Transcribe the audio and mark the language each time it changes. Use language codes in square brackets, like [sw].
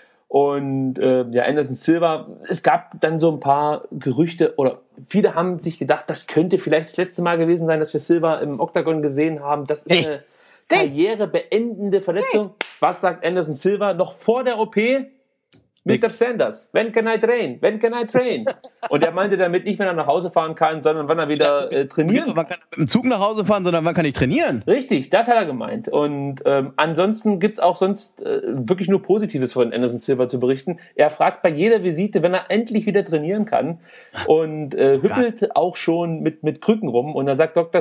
[de] Und ja, Anderson Silva, es gab dann so ein paar Gerüchte oder viele haben sich gedacht, das könnte vielleicht das letzte Mal gewesen sein, dass wir Silva im Octagon gesehen haben. Das ist eine karrierebeendende Verletzung. Hey. Was sagt Anderson Silva noch vor der OP? Nix. Mr. [en] Sanders, when can I train? [de] Und er meinte damit nicht, wenn er nach Hause fahren kann, sondern wann er wieder trainieren kann. Wann kann er mit dem Zug nach Hause fahren, sondern wann kann ich trainieren? Richtig, das hat er gemeint. Und ansonsten gibt's auch sonst wirklich nur Positives von Anderson Silva zu berichten. Er fragt bei jeder Visite, wenn er endlich wieder trainieren kann und hüppelt auch schon mit Krücken rum. Und dann sagt Dr.